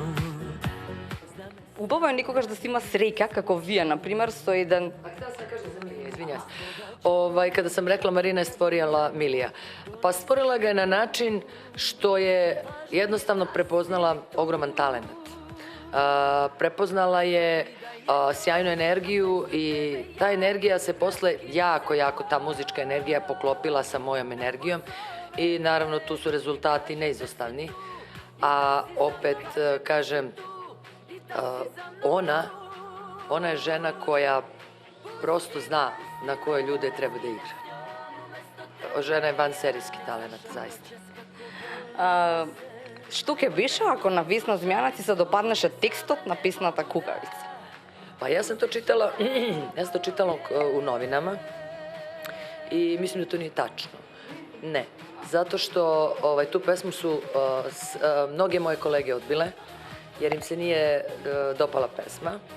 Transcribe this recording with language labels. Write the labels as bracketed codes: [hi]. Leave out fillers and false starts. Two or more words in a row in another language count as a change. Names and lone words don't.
[mk] Убаво е некогаш да си има среќа, како вие, например, со еден... [sr] A htela sam kažem za Milija, izvinjam se. Kada sam rekla Marina je stvorila Milija, pa stvorila ga je na način što je jednostavno prepoznala ogroman talent. Prepoznala je sjajnu energiju i ta energija se posle jako, ta muzička energija poklopila sa mojom energijom i naravno tu su rezultati neizostavni. A opet, kažem, ona je žena koja prosto zna na koje ljude treba da igra. Žena je vanserijski talent, zaista. [mk] Што ќе беше ако на Весна Змјана ти се допаднеше текстот на песната Кукавица? [sr] Pa ja sam to čitala u novinama i mislim da to nije tačno. Ne, zato što tu pesmu su mnoge moje kolege odbile, jer im se nije dopala pesma.